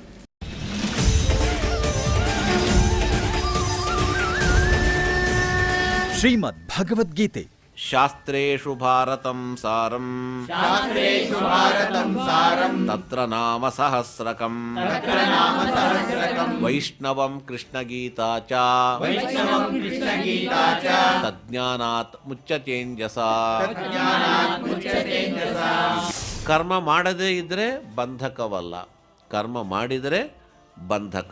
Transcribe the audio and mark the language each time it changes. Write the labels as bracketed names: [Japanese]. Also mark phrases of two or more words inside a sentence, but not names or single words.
[Kannada] ಶ್ರೀಮದ್ ಭಗವದ್ಗೀತೆ [Sanskrit] ಶಾಸ್ತ್ರೇಷು ಭಾರತಂ ಸಾರಂ ತತ್ರ ನಾಮ ಸಹಸ್ರಕಂ ವೈಷ್ಣವಂ ಕೃಷ್ಣಗೀತಾ ಚ ತಜ್ಞಾನಾತ್ ಮುಚ್ಯತೇಂಜಸ. [Kannada] ಕರ್ಮ ಮಾಡದೇ ಇದ್ದರೆ ಬಂಧಕವಲ್ಲ, ಕರ್ಮ ಮಾಡಿದರೆ ಬಂಧಕ.